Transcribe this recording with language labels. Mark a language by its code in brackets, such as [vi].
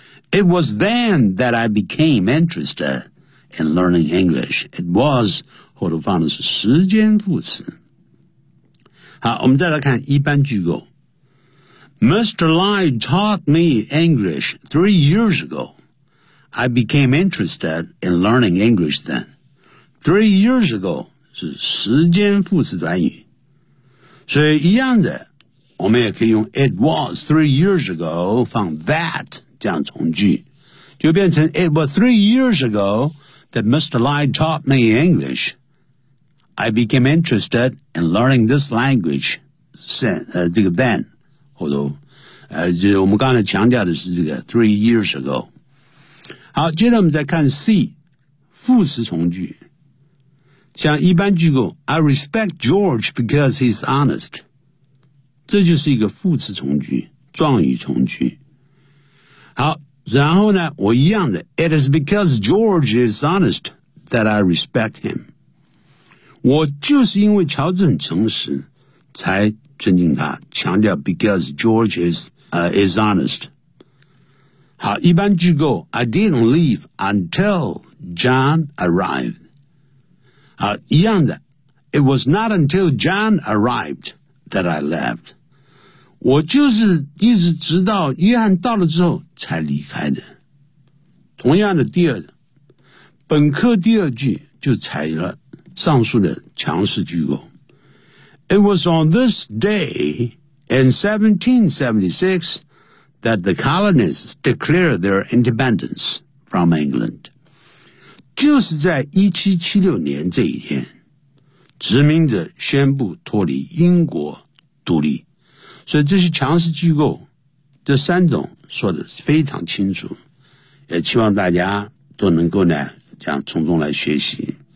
[en] It was then that I became interested in learning English. [zh] It was 后头放的是时间副词。好，我们再来看一般句构。 [en] Mr. Lai taught me English 3 years ago. I became interested in learning English then. 3 years ago [zh] 是时间副词短语，所以一样的。我们也可以用 [en] it was 3 years ago 放 that [zh] 这样从句，就变成 [en] it was 3 years ago that Mr. Lai taught me English. I became interested in learning this language since 这个 then [zh] 后头，就我们刚才强调的是这个 [en] 3 years ago. [zh] 好，接着我们再看 C 副词从句，像一般句构 [en] I respect George because he's honest. [zh] 这就是一个副词从句，状语从句。好，然后呢，我一样的 [en] It is because George is honest that I respect him. [zh] 我就是因为乔治很诚实才尊敬他，强调 [en] because George is honest. [zh] 好，一般句构 [en] I didn't leave until John arrived. [zh] 好，一样的 [en] It was not until John arrived that I left. [zh] 我就是一直直到约翰到了之后才离开的。同样的，第二本课第二句就采了上述的强势句构。 [en] It was on this day in 1776 that the colonists declared their independence from England. [zh] 就是在1776年这一天，殖民者宣布脱离英国独立。所以这些强势机构这三种说的非常清楚，也希望大家都能够呢这样从中来学习。